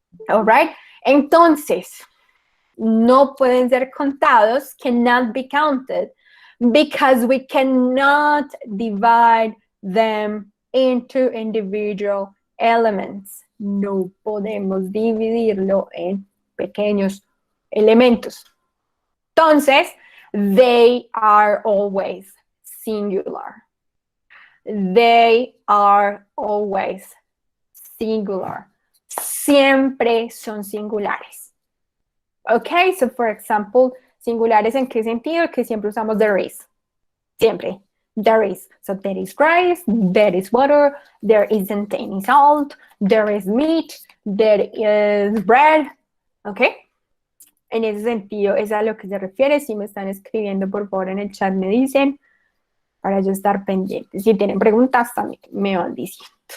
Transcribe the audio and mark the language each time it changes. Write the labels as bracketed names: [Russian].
[English] All right? [Spanish] Entonces, no pueden ser contados, [English] cannot be counted, because we cannot divide them into individual elements. [Spanish] No podemos dividirlo en pequeños elementos. [English] Entonces, they are always singular. They are always singular. [Spanish] Siempre son singulares. Okay, so for example, singulares en qué sentido? Que siempre usamos there is. Siempre. There is. [English] So there is rice, there is water, there isn't any salt, there is meat, there is bread. Okay. [Spanish] En ese sentido, es a lo que se refiere. Si me están escribiendo, por favor, en el chat me dicen para yo estar pendiente. Si tienen preguntas, también me van diciendo.